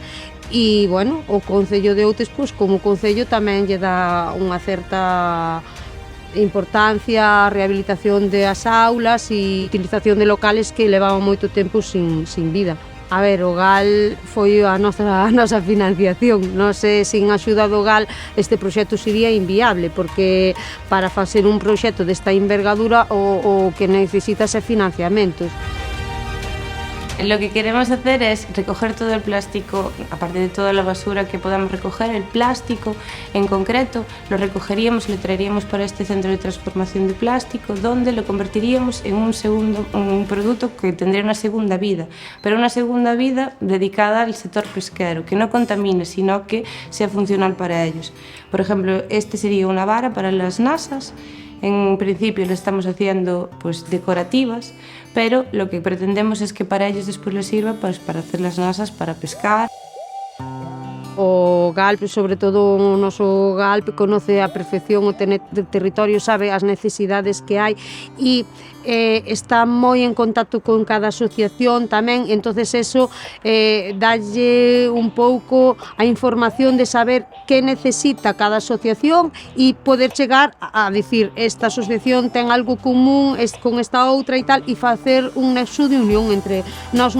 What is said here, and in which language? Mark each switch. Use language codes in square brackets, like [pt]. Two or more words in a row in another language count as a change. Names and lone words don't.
[gl] E, bueno, o Concello de Outes, pois, como Concello, tamén lle dá unha certa importancia á rehabilitación das aulas e utilización de locales que levaban moito tempo sin vida. A ver, o GAL foi a nosa financiación. Non sei, sin axuda do GAL este proxecto sería inviable, porque para facer un proxecto desta envergadura o que necesitas é financiamentos. [es] Lo que queremos hacer es recoger todo el plástico, aparte de toda la basura que podamos recoger, el plástico en concreto lo recogeríamos y lo traeríamos para este centro de transformación de plástico, donde lo convertiríamos en un producto que tendría una segunda vida, pero una segunda vida dedicada al sector pesquero, que no contamine, sino que sea funcional para ellos. Por ejemplo, este sería una vara para las nasas. En principio lo estamos haciendo pues decorativas, pero lo que pretendemos es que para ellos después les sirva pues, para hacer las nasas, para pescar. [gl] O GALP, sobre todo o noso GALP, conoce a perfección o territorio, sabe as necesidades que hai e está moi en contacto con cada asociación tamén, entonces eso dalle un pouco a información de saber que necesita cada asociación e poder chegar a decir esta asociación ten algo común con esta outra e tal, e facer un nexo de unión entre nós.